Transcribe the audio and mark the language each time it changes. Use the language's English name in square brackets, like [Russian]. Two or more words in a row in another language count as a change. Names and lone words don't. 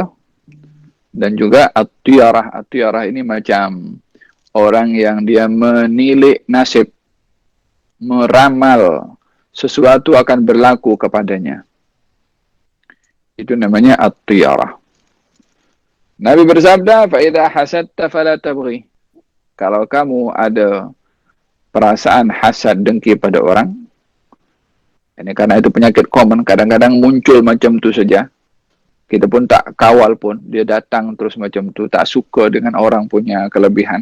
[Malay] Dan juga at-tiyarah. At-tiyarah ini macam orang yang dia menilik nasib, meramal sesuatu akan berlaku kepadanya. Itu namanya at-tiyarah. Nabi bersabda, [Arabic] فإذا حسدت فلا تبغ. [Malay] Kalau kamu ada perasaan hasad dengki pada orang, ini karena itu penyakit common, kadang-kadang muncul macam tu saja. Kita pun tak kawal pun, dia datang terus macam tu, tak suka dengan orang punya kelebihan.